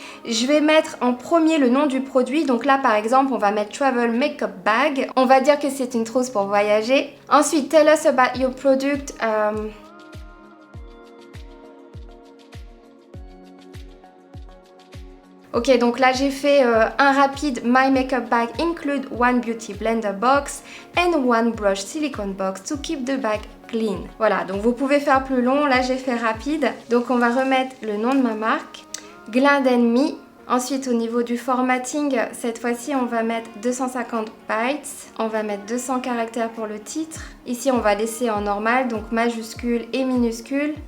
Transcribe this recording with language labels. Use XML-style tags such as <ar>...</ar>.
<fr>Je vais mettre en premier le nom du produit. Donc là, par exemple, on va mettre Travel Makeup Bag. On va dire que c'est une trousse pour voyager. Ensuite,</fr> <en>Tell us about your product.</en> <fr>Ok, donc là j'ai fait un rapide.</fr> <en>My makeup bag include one beauty blender box and one brush silicone box to keep the bag clean.</en> <fr>Voilà, donc vous pouvez faire plus long. Là j'ai fait rapide. Donc on va remettre le nom de ma marque, Glam Me. Ensuite, au niveau du formatting, cette fois-ci, on va mettre 250 bytes. On va mettre 200 caractères pour le titre. Ici, on va laisser en normal, donc majuscule et minuscule.</fr>